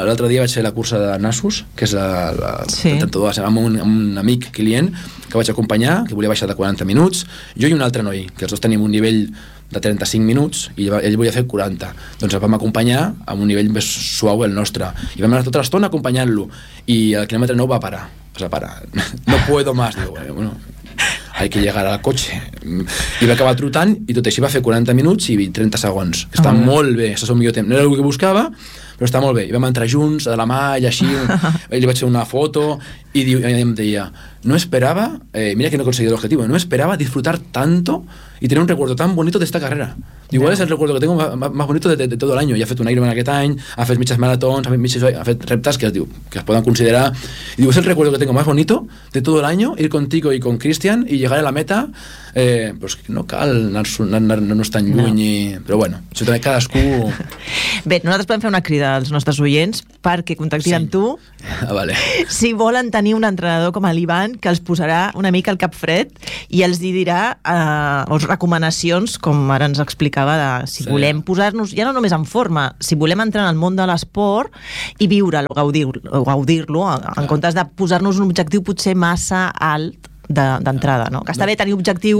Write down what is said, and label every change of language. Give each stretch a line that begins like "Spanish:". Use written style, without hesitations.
Catalan: L'altre dia vaig fer la cursa de Nassos, que és la 32, amb un amic client que vaig acompanyar, que volia baixar de 40 minuts, jo i un altre noi, que els dos tenim un nivell de 35 minuts i ell volia fer 40. Doncs el vam acompanyar amb un nivell més suau el nostre i vam anar tota l'estona acompanyant-lo i el quilòmetre 9 va parar. O sigui,
Spanish: para, no puedo más, diu, bueno, hay que llegar al cotxe.
Catalan: I va acabar trotant i tot així va fer 40 minuts i 30 segons. Està molt bé, això és el millor temps. No era el que buscava, però està molt bé. I vam entrar junts, de la mà i així. Ell li vaig fer una foto i em deia, no esperava, mira que no he aconseguit l'objectiu, no esperava
Spanish: disfrutar tanto y tener un recuerdo tan bonito de esta carrera. Igual es el recuerdo que tengo más bonito de todo el año.
Catalan: Ya ha fet un Ironman aquest any, ha fet mitges maratons, ha fet reptes que es poden considerar.
Spanish: Y digo, es el recuerdo que tengo más bonito de todo el año, ir contigo y con Cristian y llegar a la meta
Catalan: Però que no cal anar tan lluny, no. Però bueno, això també cadascú... Bé, nosaltres podem fer una crida als nostres oients perquè contactin amb tu. Ah, vale. Si volen tenir un entrenador com l'Ivan, que els posarà una mica al cap fred i els dirà recomanacions, com ara ens explicava, de si volem posar-nos ja no només en forma, si volem entrar en el món de l'esport i viure-lo, gaudir-lo, en comptes de posar-nos un objectiu potser massa alt d'entrada, no? Que està bé tenir objectius.